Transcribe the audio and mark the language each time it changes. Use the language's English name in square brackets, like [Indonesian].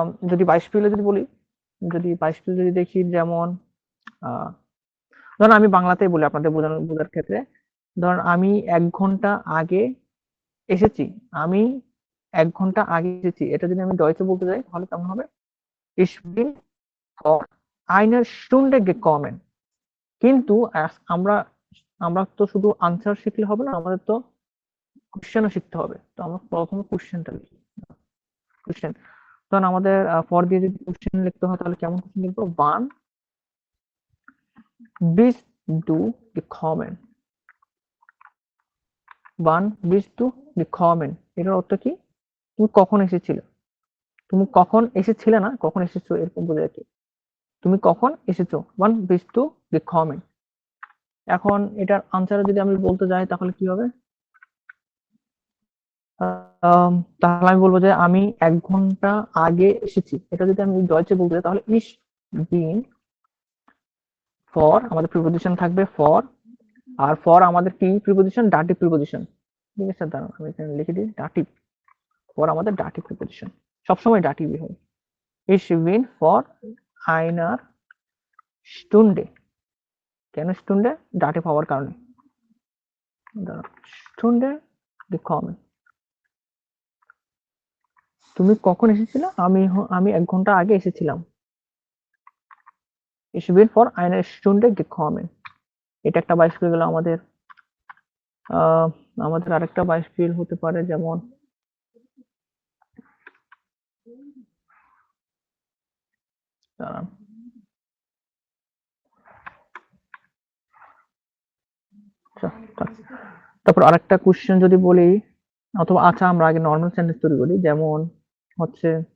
[Bangla] যদি বাইশ পিলে যদি বলি, যদি বাইশ পিল যদি দেখি, যেমন আহ, ধরুন আমি বাংলাতেই বলি আপনাদের বোঝার ক্ষেত্রে। ধরুন আমি 1 ঘন্টা আগে এসেছি। আমি 1 ঘন্টা আগে এসেছি, এটা যদি আমি ডয়েচে বলতে যাই তাহলে কেমন হবে? [German] Ich bin vor einer Stunde gekommen। [Bangla] কিন্তু আমরা আমরা তো শুধু আনসার শিখলে হবে না, আমাদের তো কোশ্চেনও শিখতে হবে। তো আমরা প্রথমে কোশ্চেনটা লিখি। কোশ্চেন, তখন আমাদের ফর দিয়ে যদি কোশ্চেন লিখতে হয় তাহলে কেমন কোশ্চেন লিখবো? [German] ওয়ান bist du gekommen। ওয়ান bist du gekommen, [Bangla] এটার অর্থ কি? তুমি কখন এসেছিলে। তুমি কখন এসেছিলে না, কখন এসেছো এরকম বোঝায় কি। তুমি কখন এসেছো, [German] ওয়ান bist du gekommen। [Bangla] এখন এটার আনসার যদি আমি বলতে যাই তাহলে কি হবে? তাহলে আমি বলবো যে আমি 1 ঘন্টা আগে এসেছি। এটা যদি আমি ডয়েচে বলতে যাই তাহলে [German] ইস বিন ফর, [Bangla] আমাদের প্রিপোজিশন থাকবে ফর। আর ফর আমাদের কি প্রিপোজিশন? Dative preposition. ঠিক আছে, দাঁড়ান আমি এখানে লিখে দিই ডাটিভ। ফর আমাদের ডাটিভ প্রিপোজিশন, সবসময় ডাটিভই হয়। [German] ইস বিন ফর আইনার স্টুন্ডে। [Bangla] কেন স্টুন্ডে? ডাটিভ হওয়ার কারণে। [German] স্টুন্ডে gekommen। [Bangla] তুমি কখন এসেছিলে? আমি 1 ঘন্টা আগে এসেছিলাম। [German] Ich bin vor einer Stunde gekommen। [Bangla] এটা একটা বাইশ গেল আমাদের। আহ, আমাদের আরেকটা বাইশ ফিল হতে পারে, যেমন দাঁড়ান, আচ্ছা, তারপর আরেকটা কোশ্চেন যদি বলি, অথবা আচ্ছা আমরা আগে নর্মাল সেন্টেন্স তৈরি করি, যেমন হচ্ছে